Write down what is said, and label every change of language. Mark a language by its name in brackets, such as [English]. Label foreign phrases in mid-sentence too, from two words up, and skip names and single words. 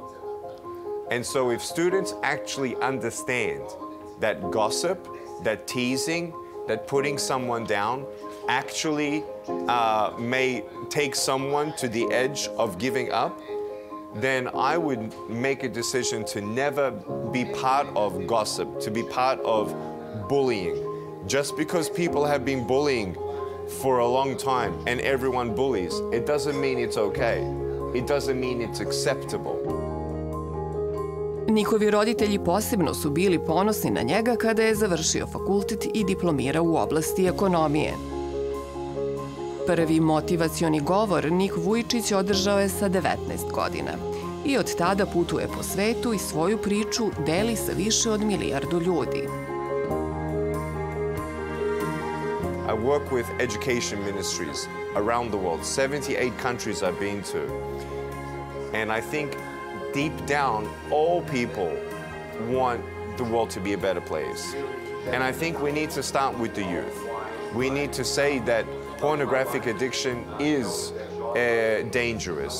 [English] And so if students actually understand that gossip, that teasing, that putting someone down actually may take someone to the edge of giving up, then I would make a decision to never be part of gossip, to be part of bullying. Just because people have been bullying for a long time and everyone bullies, it doesn't mean it's okay. It doesn't mean it's acceptable. [Serbian] Nikovi roditelji posebno su bili ponosni na njega kada je završio fakultet i diplomirao u oblasti ekonomije. Prvi motivacioni govor Nik Vujičić održao je sa 19 godina i od tada putuje po svetu i svoju priču deli sa više od 1 milijardu ljudi. [English] I work with education ministries around the world. 78 countries I've been to. And I think deep down, all people want the world to be a better place. And I think we need to start with the youth. We need to say that pornographic addiction is dangerous.